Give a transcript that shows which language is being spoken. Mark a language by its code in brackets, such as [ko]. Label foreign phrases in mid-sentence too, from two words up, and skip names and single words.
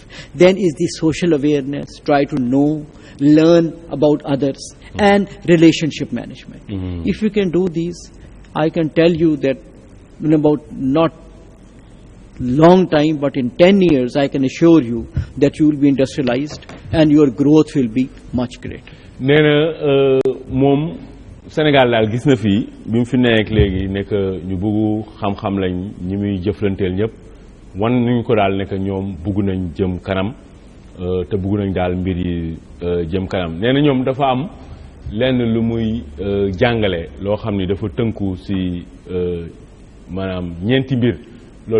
[en] Then is the social awareness, try to know, learn about others, and relationship management. If you can do these, I can tell you that in about not long time, but in 10 years, I can assure you that you will be industrialized and your growth will be much greater. [wo] nee na moom Sénégal daal gis na fii bi mu fi nekk léegi nekk ñu bëggu xam-xam lañ ñi muy jëflanteel ñëpp wan nañu ko daal nekk ñoom bëgg nañ jëm kanam te bëgg nañ daal mbir yi jëm kanam nee na ñoom dafa am lenn lu muy jàngale loo xam ni dafa tënku ci maanaam ñeenti mbir loolu